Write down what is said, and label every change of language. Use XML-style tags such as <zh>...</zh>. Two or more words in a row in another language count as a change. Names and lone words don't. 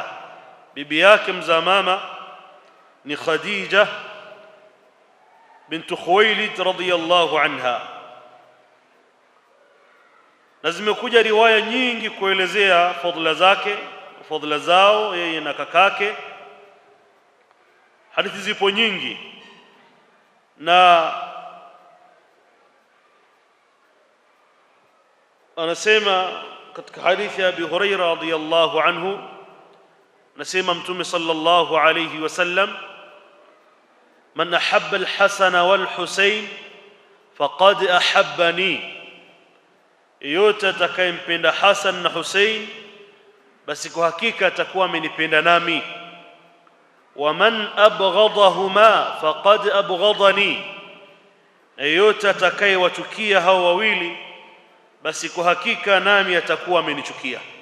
<sw>Bibi yake mzaa mama ni Khadija bint Khuwailid</sw> <ar>رضي الله عنها,</ar> <sw>na zimekuja riwaya nyingi kuelezea fadhila zake, fadhila zao yeye na kakake. Hadithi zipo nyingi, na anasema katika hadithi ya</sw> <ar>أبي هريرة رضي الله عنه,</ar> <sw>anasema Mtume</sw> <ar>صلى الله عليه وسلم، من أحب الحسن والحسين فقد أحبني,</ar> <sw>yote atakayempenda Hasan na Husayn basi kwa hakika atakuwa amenipenda nami.</sw> <ar>ومن أبغضهما فقد أبغضني,</ar> <sw>yote atakayewachukia hao wawili basi kwa hakika nami atakuwa amenichukia.</sw>